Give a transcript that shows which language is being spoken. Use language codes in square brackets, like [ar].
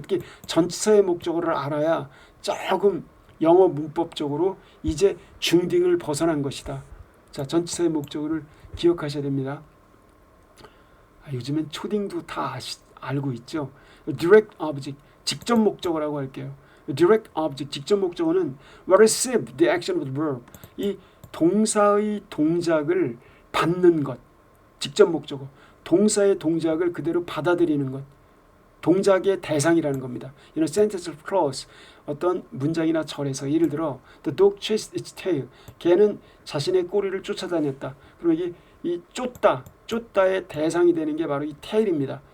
[ko] 특히 전치사의 목적어를 알아야 조금 영어 문법적으로 이제 중딩을 벗어난 것이다. 자, 전치사의 목적어를 기억하셔야 됩니다. 요즘엔 초딩도 다 알고 있죠. direct object, 직접 목적어라고 할게요. direct object, 직접 목적어는 [en] receive the action of the verb, [ko] 이 동사의 동작을 받는 것. 직접 목적어, 동사의 동작을 그대로 받아들이는 것. 동작의 대상이라는 겁니다. sentence clause, 어떤 문장이나 절에서 예를 들어 [en] the dog chased its tail, [ko] 개는 자신의 꼬리를 쫓아다녔다. 그럼 이게 이 쫓다의 대상이 되는 게 바로 이 tail입니다.